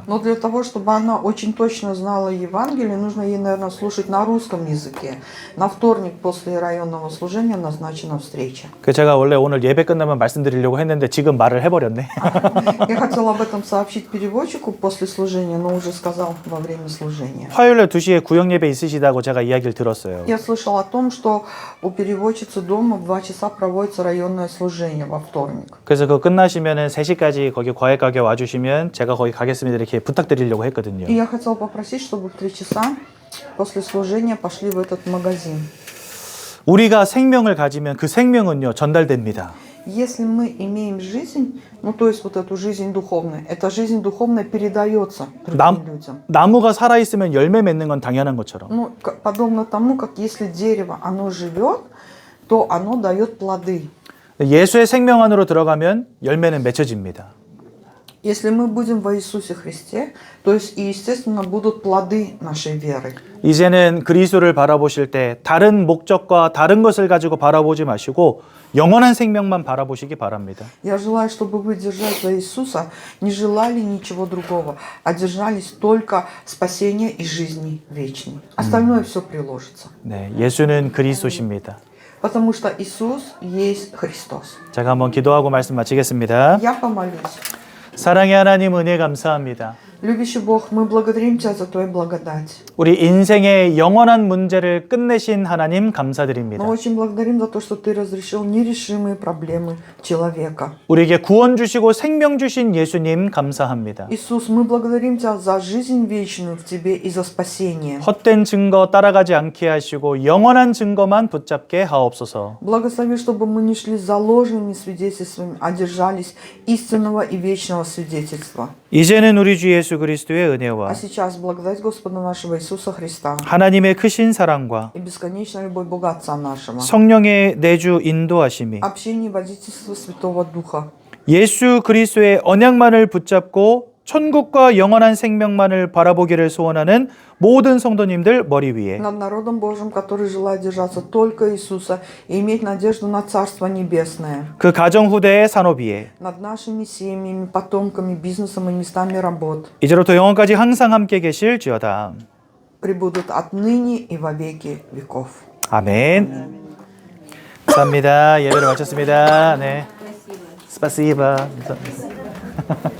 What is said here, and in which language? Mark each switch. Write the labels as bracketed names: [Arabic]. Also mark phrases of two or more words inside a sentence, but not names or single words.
[Russian] Но для того, чтобы она очень точно знала Евангелие, нужно ей, наверное, слушать на русском языке. На вторник после районного служения назначена встреча. [Korean] 그 제가 원래 오늘 예배 끝나면 말씀드리려고 했는데 지금 말을 해버렸네. [Russian] Я хотела об этом сообщить переводчику после служения, но уже сказал во время служения. [Korean] 화요일 날 2시에 구역 예배 있으시다고 제가 이야기를 들었어요. [Russian] Я слышал о том, что у переводчицы дома в 2 часа проводится районное служение во вторник. [Korean] 그래서 그거 끝나시면은 3시까지 거기 과일 가게 와주시면 제가 거기 가겠습니다 이렇게 부탁드리려고 했거든요. [Russian] И я хотела попросить, чтобы в 3 часа после служения пошли в этот магазин. [Korean] 우리가 생명을 가지면 그 생명은요 전달됩니다. [Russian] Если мы имеем жизнь, ну то есть вот эту жизнь духовную, эта жизнь духовная передается другим людям. [Korean] 나무가 살아 있으면 열매 맺는 건 당연한 것처럼 [Russian] Ну, подобно тому, как если дерево, оно живет, то оно дает плоды. [Korean] 예수의 생명 안으로 들어가면 열매는 맺혀집니다. [Russian] Если мы будем во Иисусе Христе, то есть и естественно будут плоды нашей веры. [Korean] 이제는 그리스도를 바라보실 때 다른 목적과 다른 것을 가지고 바라보지 마시고 영원한 생명만 바라보시기 바랍니다. [Russian] Я желаю, чтобы вы, держась за Иисуса, не желали ничего другого, а держались только спасения и жизни вечной. Остальное все приложится. [Korean] 네, 예수는 그리스도십니다. [Russian] Потому что Иисус есть Христос. [Korean] 제가 한번 기도하고 말씀 마치겠습니다. [Russian] Я помолюсь. [Korean] 사랑의 하나님 은혜 감사합니다. [Russian] Любящий Бог, мы благодарим Тебя за Твою благодать. [Korean] 우리 인생의 영원한 문제를 끝내신 하나님 감사드립니다. [Russian] Мы очень благодарим за то, что Ты разрешил нерешимые проблемы человека. [Korean] 우리에게 구원 주시고 생명 주신 예수님 감사합니다. [Russian] Иисус, мы благодарим Тебя за жизнь вечную в Тебе и за спасение. [Korean] 헛된 증거 따라가지 않게 하시고 영원한 증거만 붙잡게 하옵소서. [Russian] Благослови, чтобы мы не шли за ложными свидетельствами, а держались истинного и вечного свидетельства. [Korean] 이제는 우리 주 예수 그리스도의 은혜와 [Russian] А сейчас благодать Господа нашего Иисуса Христа [Korean] 하나님의 크신 사랑과 [Russian] и бесконечная любовь Бога Отца нашего, [Korean] 성령의 내주 인도하심이 [Russian] общение и водительство Святого Духа, [Korean] 예수 그리스도의 언약만을 붙잡고 천국과 영원한 생명만을 바라보기를 소원하는 모든 성도님들 머리 위에 [Russian] над народом Божьим, который желает держаться только Иисуса и иметь надежду на Царство Небесное, [Korean] 그 가정 후대의 산업위에 [Russian] над нашими семьями, потомками, бизнесом и местами работ, [Korean] 이제로부터 영원까지 항상 함께 계실지어다. [Russian] пребудут отныне и во веки веков. [Korean] 아멘. 감사합니다. 예배를 마쳤습니다. 네. 스파시바.